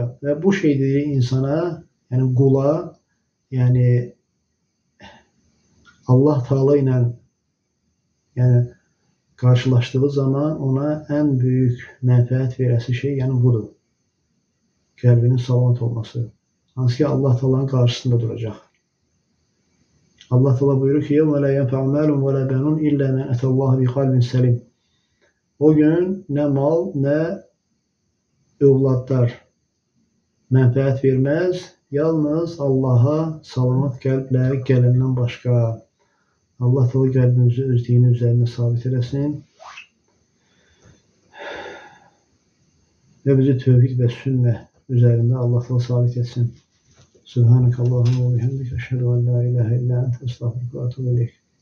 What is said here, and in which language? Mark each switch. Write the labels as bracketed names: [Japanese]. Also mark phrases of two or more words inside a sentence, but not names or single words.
[Azerbaijani] Və bu şeydir insana, yəni qula, yəni Allah Teala ilə yəni qarşılaşdığı zaman ona ən böyük mənfəət verəsi şey, yəni budur. Qəlbinin salamat olması. Hansı ki Allah Teala'nın qarşısında duracaq. Allah Teala buyurur ki: [Arabic] "يوم لا ينفع مال ولا بنون إلا من أتى الله بقلب سليم." [Azerbaijani] O gün nə mal, nə övladlar mənfəət verməz, yalnız Allaha salamat qəlblə gələndən başqa. Allah Teala qəlbimizi öz dini üzərində sabit eləsin və bizi tövhid və sünnə üzərində Allah Teala sabit etsin. [Arabic] سبحانك اللهم وبحمدك أشهد أن لا إله إلا أنت أستغفرك وأتوب إليك.